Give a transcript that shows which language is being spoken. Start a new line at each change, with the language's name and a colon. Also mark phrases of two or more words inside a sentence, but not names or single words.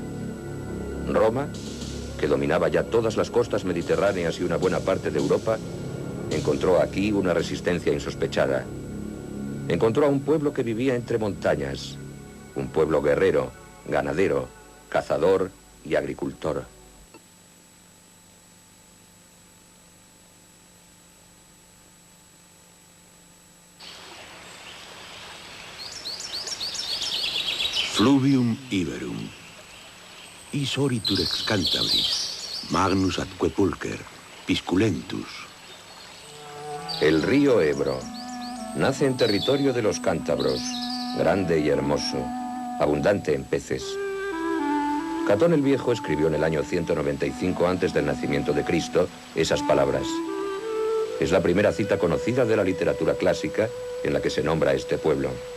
Spanish: Roma, que dominaba ya todas las costas mediterráneas y una buena parte de Europa, encontró aquí una resistencia insospechada. Encontró a un pueblo que vivía entre montañas, un pueblo guerrero, ganadero, cazador y agricultor.
Latin: Fluvium Iberum, Isoritur ex Cantabris, Magnus atque pulcher, Pisculentus.
Spanish: El río Ebro nace en territorio de los cántabros, grande y hermoso, abundante en peces. Catón el Viejo escribió en el año 195 antes del nacimiento de Cristo esas palabras. Es la primera cita conocida de la literatura clásica en la que se nombra a este pueblo.